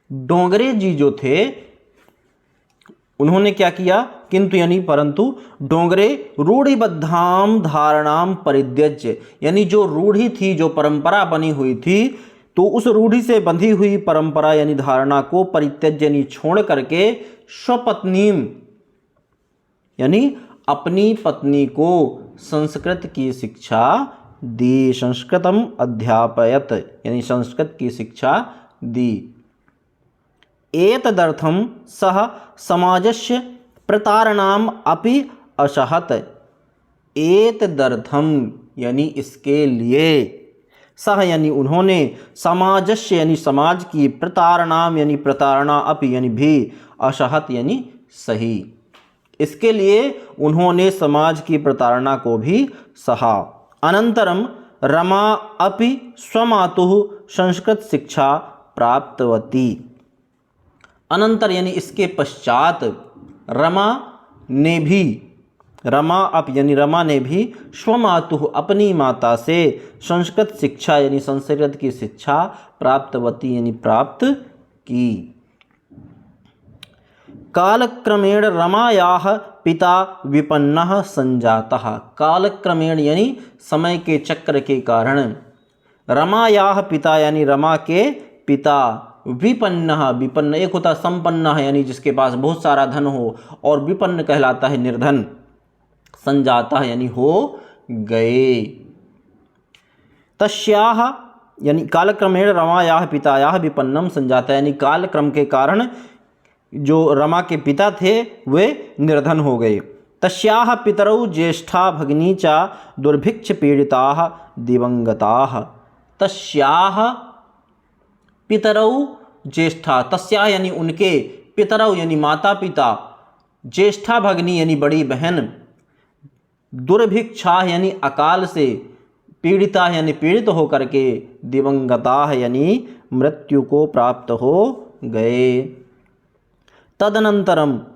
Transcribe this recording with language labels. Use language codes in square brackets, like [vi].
[hi] डोंगरे जी जो थे उन्होंने क्या किया, किंतु यानी परंतु, [sa] डोंगरे रूढ़िबद्धां धारणां परित्यज्य [hi] यानी जो रूढ़ी थी, जो परंपरा बनी हुई थी, तो उस रूढ़ी से बंधी हुई परंपरा यानी धारणा को परित्यज्य यानी छोड़ करके स्वपत्नीम यानी अपनी पत्नी को संस्कृत की शिक्षा दी। [sa] संस्कृतम अध्यापयत [hi] यानी संस्कृत की शिक्षा दी। [sa] एतदर्थं सः समाजस्य प्रतारणाम् अपि असहत। [hi] एतदर्थं यानी इसके लिए, सह यानी उन्होंने, समाजस्य यानी समाज की, प्रतारणाम यानी प्रतारणा, अपि यानी भी, असहत यानी सही, इसके लिए उन्होंने समाज की प्रतारणा को भी सहा। [sa] अनंतरम रमा अपि स्वमातुः संस्कृत शिक्षा प्राप्तवती। [hi] अनंतर यानी इसके पश्चात रमा ने भी स्वमातुः अपनी माता से संस्कृत शिक्षा यानी संस्कृत की शिक्षा प्राप्तवती यानी प्राप्त की। [sa] कालक्रमेण रमायाः पिता विपन्नः संजातः। [hi] कालक्रमेण यानी समय के चक्र के कारण रमायाः पिता यानी रमा के पिता, विपन्नः, विपन्न एक होता संपन्न है यानी जिसके पास बहुत सारा धन हो, और विपन्न कहलाता है निर्धन। संजाता यानी हो गए। तस्याः यानी [sa] कालक्रमेण रमायाः पितायाः विपन्नम संजाता [hi] यानी कालक्रम के कारण जो रमा के पिता थे वे निर्धन हो गए। [sa] तस्याः पितरौ ज्येष्ठा भगिनी च दुर्भिक्ष पीड़िताः दिवंगताः। [hi] तस्याः पितरौ ज्येष्ठा, तस्याः यानी उनके, पितरौ यानी माता पिता, ज्येष्ठा भगिनी यानी बड़ी बहन, दुर्भिक्षा यानी अकाल से, पीड़िता यानी पीड़ित होकर के, दिवंगता यानी मृत्यु को प्राप्त हो गए। तदनंतरम